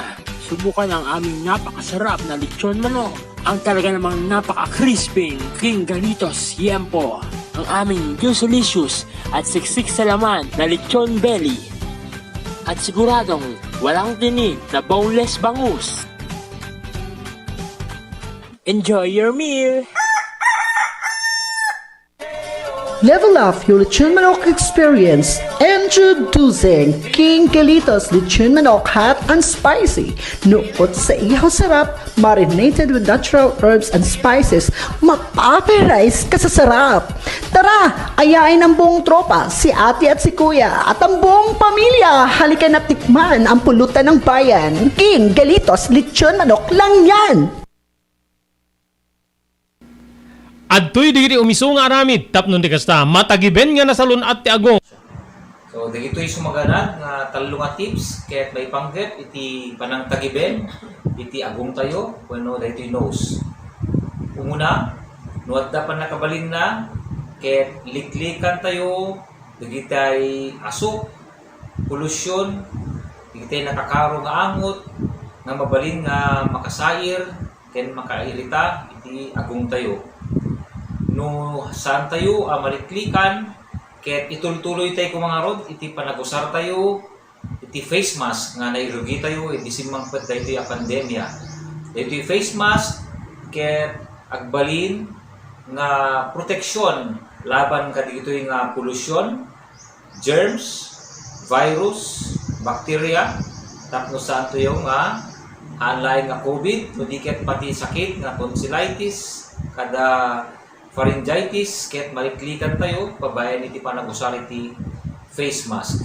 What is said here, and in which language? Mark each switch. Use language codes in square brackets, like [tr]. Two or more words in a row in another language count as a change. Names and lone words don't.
[tl] Subukan ang aming napakasarap na lechon manok. Ang talaga namang napaka-crisping King Galitos Yempo. Ang aming juicelicious at siksik sa laman na lechon belly. at siguradong walang tinig na boneless bangus. [en] Enjoy your meal! Level up your lechon manok experience. Introducing King Galitos Lechon Manok Hot and Spicy. [tl] Nuot sa ihaw sarap, [en] marinated with natural herbs and spices, [tl] mapaparize ka sa sarap. Tara, ayain ang buong tropa, si ate at si kuya, at ang buong pamilya. Halika na tikman ang pulutan ng bayan. King Galitos Lechon Manok lang yan. [ilo] Adtoy digiti umiso nga aramid tapnon di kasta matagiben nga nasalon at ti agong. So dagitoy sumaganad nga talo nga tips ket may panggep iti panang tagiben iti agong tayo wenno daytoy nose. Umuna no adda pa nakabalin na ket liklikan tayo dagitay asok polusyon dagitay nakakaro nga angot nga mabalin nga makasayir ken makairita iti agong tayo. No saan tayo maliklikan ket itultuloy tayo kung mga rod iti panagusar tayo iti face mask nga nairugi tayo iti simangpet daytoy a pandemya daytoy [en] face mask [ilo] ket agbalin nga proteksyon laban kadagitoy nga polusyon, [en] germs, virus, bacteria [ilo] tapno saan tayo nga hanlain nga COVID no di ket pati sakit nga tonsillitis kada pharyngitis ket maliklikan tayo pabayan iti panagusar iti [en] face mask.